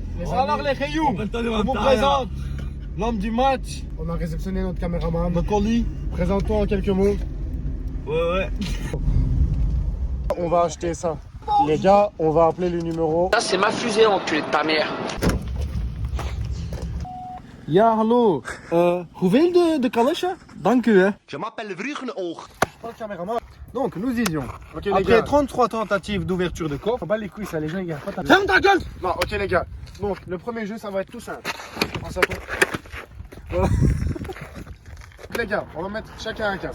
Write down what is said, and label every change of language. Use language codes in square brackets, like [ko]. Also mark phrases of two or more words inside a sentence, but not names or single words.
[fr] Alors les Rayous, on vous présente l'homme du match, on a réceptionné notre caméraman. le colis. Présente-toi en quelques mots. Ouais. On va acheter ça. Les gars, on va appeler le numéro. Ça, c'est ma fusée, enculé de ta mère. [nl] Ja, hallo. Hoeveel de kalesje? Dank u hè. [fr] Je m'appelle Vrugenoog. Pas le caméraman. Donc nous disions, Ok les après gars. 33 tentatives d'ouverture de coffre, Faut pas les couilles ça, les gens ils gardent pas ta ferme ta gueule. Non, ok les gars. Donc le premier jeu ça va être tout simple. Pense à toi. Voilà. Les gars, on va mettre chacun un casque.